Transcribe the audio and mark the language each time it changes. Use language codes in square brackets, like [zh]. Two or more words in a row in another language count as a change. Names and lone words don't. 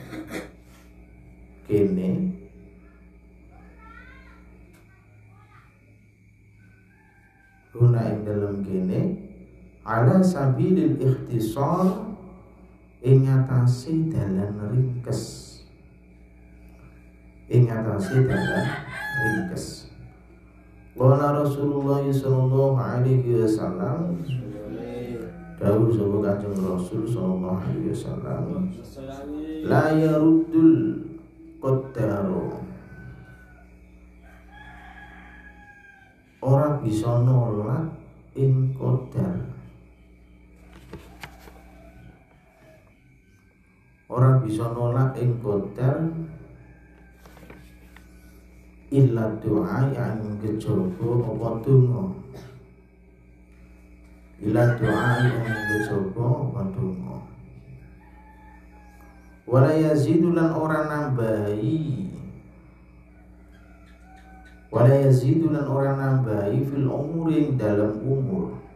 [jv] kene [ar] على سبيل الاختصار [jv] ing atase dalan ringkes [ar] قال رسول الله صلى الله عليه وسلم [jv] dawuh sapa Kanjeng Rasul [ar] صلى الله عليه وسلم لا يرد القدر [jv] ora bisa nolak ing qadar [ar] إلا دعاء [jv] yang kejaba apa donga [ar] ولا يزيد [jv] lan ora nambahi [ar] في العمر [jv] dalam umur